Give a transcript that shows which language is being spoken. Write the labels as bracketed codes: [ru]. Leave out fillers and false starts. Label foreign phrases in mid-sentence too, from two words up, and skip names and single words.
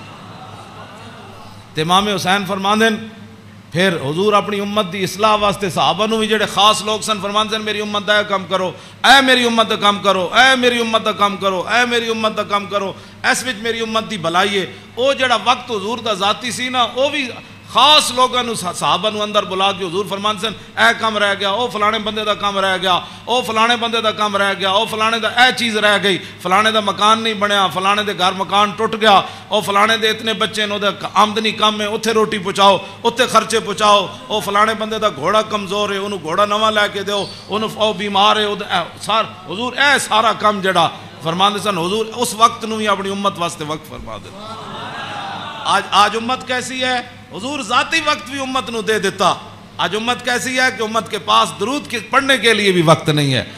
[pa] تے امام حسین فرماندے پھر حضور اپنی امت دی اصلاح واسطے صحابہ نو بھی جڑے خاص لوگ سن فرماندے میری امت دا کام کرو، اے میری امت دا کام کرو، اے میری امت دا کام کرو، اے میری امت دا کام کرو، اس وچ میری امت دی بھلائی ہے۔ او جڑا وقت حضور دا ذاتی سی نا، او بھی خاص لوگاں نو صحابہ نو اندر بلا کے حضور فرمان سن اے کام رہ گیا، او فلانے بندے دا کام رہ گیا، او فلانے بندے دا کام رہ گیا، او فلانے دا اے چیز رہ گئی، فلانے دا مکان نہیں بنیا، فلانے دے گھر مکان ٹوٹ گیا، او فلانے دے اتنے بچے نو دا آمدنی کم ہے، اتھے روٹی پہنچاؤ، اتھے خرچے پہنچاؤ، او فلانے بندے دا گھوڑا کمزور ہے، انہوں گھوڑا نواں لے کے دیو، انہوں او بیمار ہے، حضور اے سارا کام جڑا فرمان سن حضور اس وقت نو ہی اپنی امت واسطے وقت فرما دے۔ [ur] آج امت کیسی ہے؟ [pa] حضور ذاتی وقت بھی امت نو دے دیتا۔ [ur] آج امت کیسی ہے کہ امت کے پاس درود پڑھنے کے لیے بھی وقت نہیں ہے۔